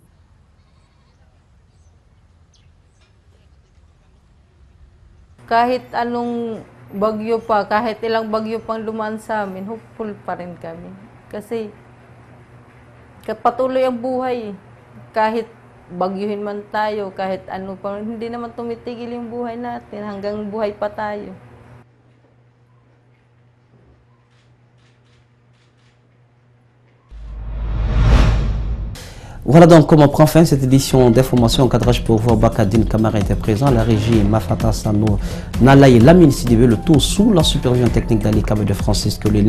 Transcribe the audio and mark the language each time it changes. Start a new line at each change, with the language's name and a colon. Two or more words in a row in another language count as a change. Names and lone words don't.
Filipino: Kahit anong bagyo pa, kahit ilang bagyo pang dumaan sa amin, hopeful pa rin kami. Kasi patuloy ang buhay. Kahit bagyuhin man tayo, kahit ano pa, hindi naman tumitigil yung buhay natin hanggang buhay pa tayo.
French: Voilà donc comment prend fin cette édition d'information. Cadrage pour voir Bakadine Kamara était présent, la régie Mafata Sano, Nalaï Lamine Sidibé, le tout sous la supervision technique d'Ali Kabé de Francis Collet.